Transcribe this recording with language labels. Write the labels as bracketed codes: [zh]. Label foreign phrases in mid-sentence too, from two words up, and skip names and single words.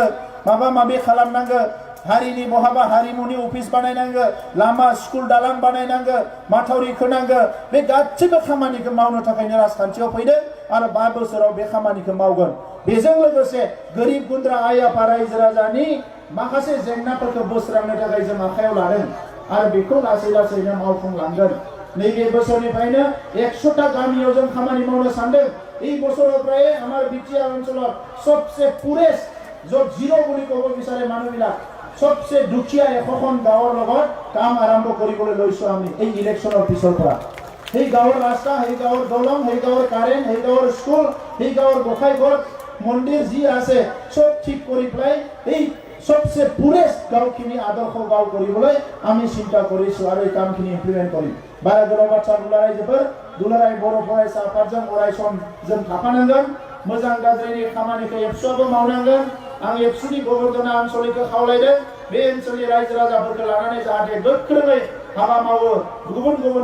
[brx] माबा माबि खालामनांगौ हारिनि बहाबा हारिमुनि अफिस बानायनांगौ लामा स्कुल दालां बानायनांगौ माथावरि खोनांगौ बे गासैबो खामानिखौ मावनो थाखायनो राजखान्थियाव फैदों आरो 5 बोसोराव बे खामानिखौ मावगोन बेजों लोगोसे गोरिब गुन्द्रा आइ आफा रायजो राजानि माखासे जेंनाफोरखौ बोस्रांनो थाखाय जों आखायाव लादों आरो बेखौ लासै लासैनो मावफुंलांगोन नैबे बोसोरनिफ्रायनो 100टा गामियाव जों खामानि मावनो सानदों [as] এই বছৰৰপৰাই আমাৰ বিটিআৰ অঞ্চলত সবচে পুৰেষ্ট য'ত জিৰ' বুলি ক'ব বিচাৰে মানুহবিলাক সবচে দুখীয়া 100খন গাঁৱৰ লগত কাম আৰম্ভ কৰিবলৈ লৈছো আমি এই ইলেকশ্যনৰ পিছৰ পৰা সেই গাঁৱৰ ৰাস্তা সেই গাঁৱৰ দলং সেই গাঁৱৰ কাৰেণ্ট সেই গাঁৱৰ স্কুল সেই গাঁৱৰ গোসাইঘৰ মন্দিৰ যি আছে সব ঠিক কৰি পেলাই এই সবচে পুৰেষ্ট গাঁওখিনি আদৰ্শ গাঁও কৰিবলৈ আমি চিন্তা কৰিছো আৰু এই কামখিনি ইমপ্লিমেণ্ট কৰিম [brx] बारा गोलाव बाथ्रा बुंला रायजोफोर दुलाराय बर' फरायसा आफादजों अरायसम जों थाफानांगोन मोजां गाज्रिनि खामानिखौ एबसुआबो मावनांगोन आं एबसुनि गबर्धना आनसलिखौ खावलायदों बे ओनसोलनि रायजो राजाफोरखौ लानानै जाहाथे गोख्रोङै हाबा मावो गुबुन गुबुन